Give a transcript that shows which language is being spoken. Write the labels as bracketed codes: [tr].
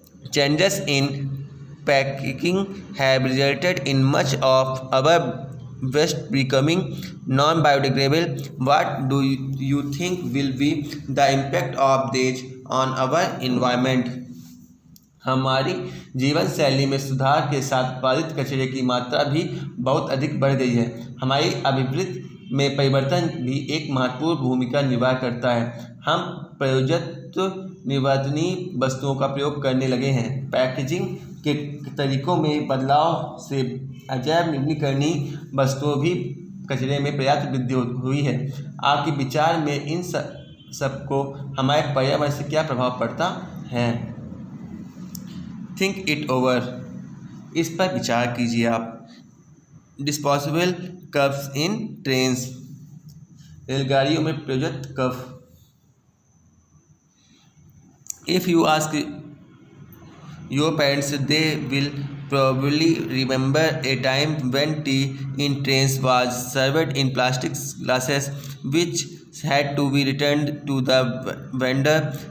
[en] Changes in packaging have resulted in much of our waste becoming non-biodegradable. What do you think will be the impact of this on our environment? [hi] हमारी जीवन शैली में सुधार के साथ उत्पादित कचरे की मात्रा भी बहुत अधिक बढ़ गई है। हमारी अभिवृद्धि में परिवर्तन भी एक महत्वपूर्ण भूमिका निभा करता है। हम प्रयोजित निवर्तनीय वस्तुओं का प्रयोग करने लगे हैं। पैकेजिंग के तरीकों में बदलाव से अजैव नवीकरणीय वस्तुओं भी कचरे में पर्याप्त वृद्धि हुई है। आपके विचार में इन सब को हमारे पर्यावरण से क्या प्रभाव पड़ता है? [en] think it over, [hi] इस पर विचार कीजिए आप। [en] disposable cups in trains, [hi] रेलगाड़ियों में प्रयुक्त cup. [en] If you ask your parents, they will probably remember a time when tea in trains was served in plastic glasses which had to be returned to the vendor.